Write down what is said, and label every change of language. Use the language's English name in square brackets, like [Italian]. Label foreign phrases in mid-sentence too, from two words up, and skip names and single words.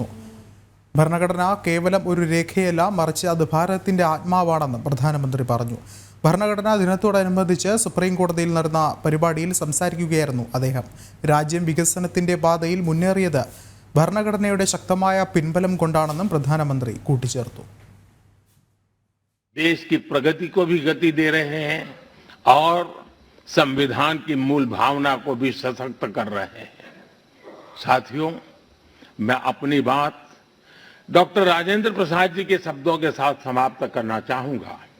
[Malayalam] ഭരണഘടന കേവലം ഒരു രേഖയല്ല, മറിച്ച് അത് ഭാരതത്തിന്റെ ആത്മാവാണെന്ന് പ്രധാനമന്ത്രി പറഞ്ഞു. ഭരണഘടനാ ദിനത്തോടനുബന്ധിച്ച് സുപ്രീം കോടതിയിൽ നടന്ന പരിപാടിയിൽ സംസാരിക്കുകയായിരുന്നു അദ്ദേഹം. രാജ്യം വികസനത്തിന്റെ പാതയിൽ മുന്നേറിയത് ഭരണഘടനയുടെ ശക്തമായ പിൻബലം കൊണ്ടാണെന്നും പ്രധാനമന്ത്രി കൂട്ടിച്ചേർത്തു. [Hindi] देश की प्रगति को भी गति दे रहे हैं और संविधान की मूल भावना को भी सशक्त कर रहे हैं. साथियों, मैं अपनी बात डॉक्टर राजेंद्र प्रसाद जी के शब्दों के साथ समाप्त करना चाहूंगा.